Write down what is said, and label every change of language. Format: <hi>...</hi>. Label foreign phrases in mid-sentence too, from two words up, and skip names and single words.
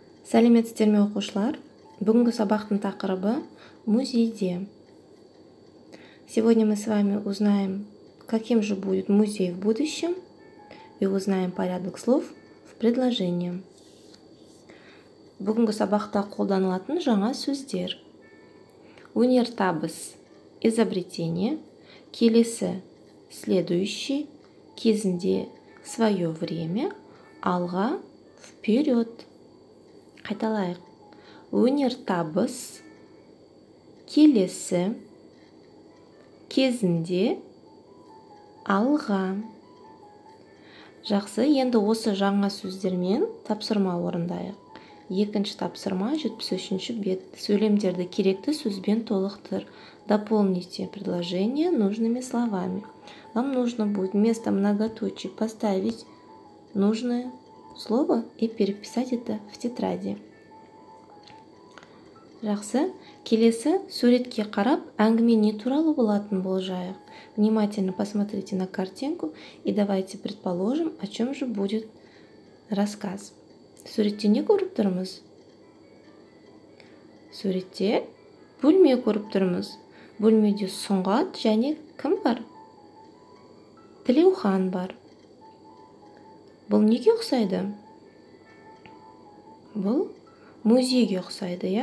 <kk>Сәлеметсіздер ме оқушылар? Бүгінгі сабақтың тақырыбы музейде.</kk> <ru>Сегодня мы с вами узнаем, каким же будет музей в будущем, и узнаем порядок слов в предложении.</ru> <kk>Бүгінгі сабақта қолданылатын жаңа сөздер. Өнертабыс – изобретение, келесі –</kk> <ru>следующий, кезінде – свое время,</ru> <kk>алға – вперед. Қайталайық. Өнертабыс, келесі, кезінде, алға. Жақсы, енді осы жаңа сөздермен тапсырма орындайық. Екінші тапсырма 73-ші бет. Сөйлемдерді керекті сөзбен толықтыр.</kk> <ru>Дополните предложение нужными словами. Вам нужно будет вместо многоточий поставить нужное слово и переписать это в тетради.</ru> <kk>Жақсы, келесі суретке қарап әңгіме не туралы болатынын болжайық.</kk> <ru>Внимательно посмотрите на картинку и давайте предположим, о чем же будет рассказ.</ru> <kk>Суретте не көріп тұрмыз? Суретте бөлме көріп тұрмыз. Бөлмеде Сұңғат және кім бар? Тілеухан бар. Бұл неге ұқсайды? Бұл музейге ұқсайды, я?</kk>